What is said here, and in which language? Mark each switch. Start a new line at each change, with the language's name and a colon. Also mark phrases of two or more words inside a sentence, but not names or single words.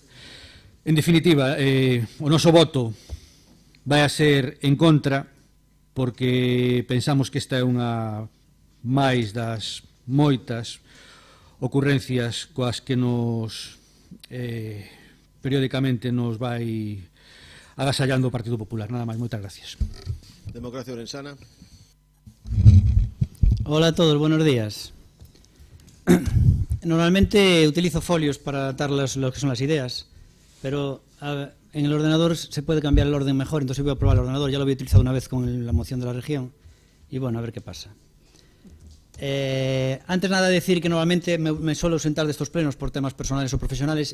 Galician: En definitiva, o noso voto vai a ser en contra porque pensamos que esta é unha máis das moitas ocurrencias coas que nos periódicamente nos vai agasallando o Partido Popular. Nada máis, moitas gracias. Democracia Orensana.
Spanish: Hola a todos, buenos días. Normalmente utilizo folios para dar lo que son las ideas, pero en el ordenador se puede cambiar el orden mejor, entonces voy a probar el ordenador. Ya lo había utilizado una vez con la moción de la región y bueno, a ver qué pasa. Antes nada decir que normalmente me suelo sentar de estos plenos por temas personales o profesionales.